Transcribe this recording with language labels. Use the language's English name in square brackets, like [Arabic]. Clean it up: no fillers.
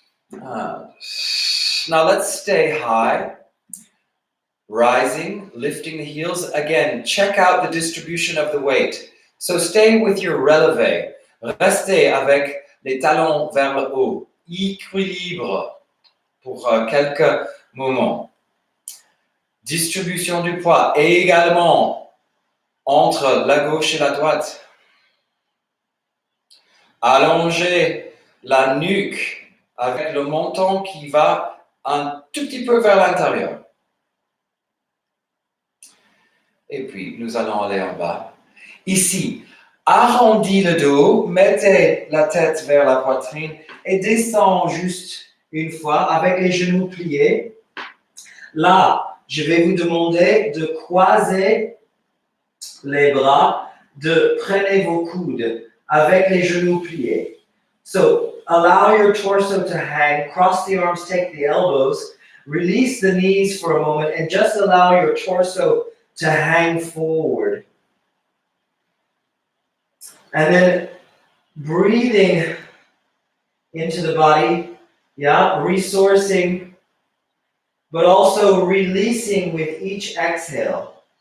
[English] Now let's stay high, rising, lifting the heels. Again, check out the distribution of the weight. So stay with your relevé. [French] Restez avec les talons vers le haut. Équilibre pour quelques moments. Distribution du poids également entre la gauche et la droite. Allongez la nuque avec le menton qui va un tout petit peu vers l'intérieur. Et puis, nous allons aller en bas. Ici, arrondis le dos, mettez la tête vers la poitrine et descends juste une fois avec les genoux pliés. Là, je vais vous demander de croiser les bras, de prenez vos coudes avec les genoux pliés. [English] So, allow your torso to hang, cross the arms, take the elbows, release the knees for a moment, and just allow your torso to hang forward. And then breathing into the body, resourcing, but also releasing with each exhale.